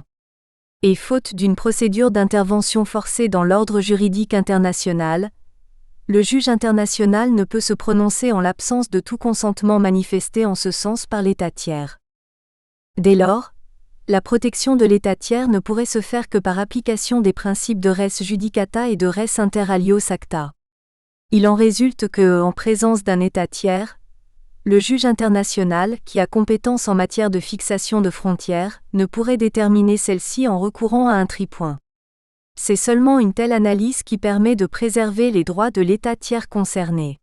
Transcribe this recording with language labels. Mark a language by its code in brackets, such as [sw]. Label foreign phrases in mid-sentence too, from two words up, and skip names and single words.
[fr] Et faute d'une procédure d'intervention forcée dans l'ordre juridique international, le juge international ne peut se prononcer en l'absence de tout consentement manifesté en ce sens par l'État tiers. Dès lors, la protection de l'État tiers ne pourrait se faire que par application des principes de [la] res judicata [fr] et de [la] res inter alios acta. [fr] Il en résulte que, en présence d'un État tiers, le juge international, qui a compétence en matière de fixation de frontières, ne pourrait déterminer celle-ci en recourant à un tripoint. C'est seulement une telle analyse qui permet de préserver les droits de l'État tiers concerné.